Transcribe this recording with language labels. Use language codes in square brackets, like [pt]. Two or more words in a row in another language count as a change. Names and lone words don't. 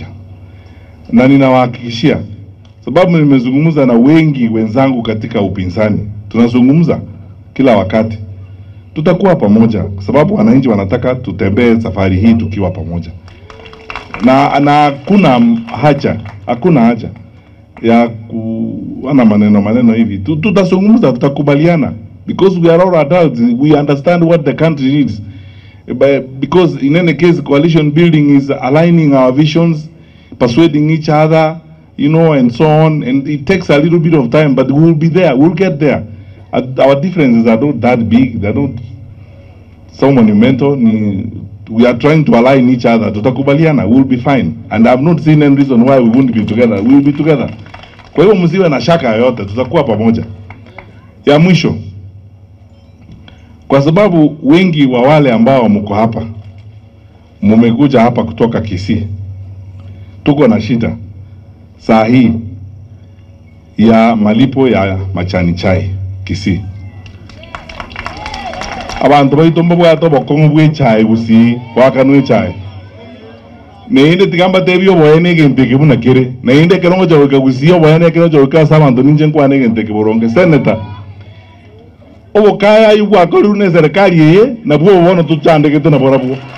[sw] Na ninawahakikishia, sababu nimezungumza na wengi wenzangu katika upinzani, tunazungumza kila wakati, tutakuwa pamoja kwa sababu wananchi wanataka tutembee safari hii tukiwa pamoja. Na hakuna haja ya kuana maneno hivi. Tutazungumza, tutakubaliana, [en] because we are all adults, we understand what the country needs. Because in any case, coalition building is aligning our visions, persuading each other, you know, and so on. And it takes a little bit of time, but we will be there. We'll get there. Our differences are not that big. They're not so monumental. We are trying to align each other. Tutakubaliana. We'll be fine. And I've not seen any reason why we won't be together. We'll be together. [sw] Kwa hivyo msiwe na shaka yote. Tutakuwa pamoja. Ya mwisho, kwa sababu wengi wa wale ambao mko hapa mmekuja hapa kutoka Kisii, tuko na shida saa hii ya malipo ya majani chai Kisii. [guz] Abantu baitomba bwato bokomwe chai Gusii wakanwe chai neinde tigamba tebyo boyene genteke buna kire neinde kerongo jawoka Gusii boyene kerongo jawoka sabantu ninje nkwane genteke boronge senator obo kaya yugwa koru ne serikali ye na bwo bono tuchandeke na borabo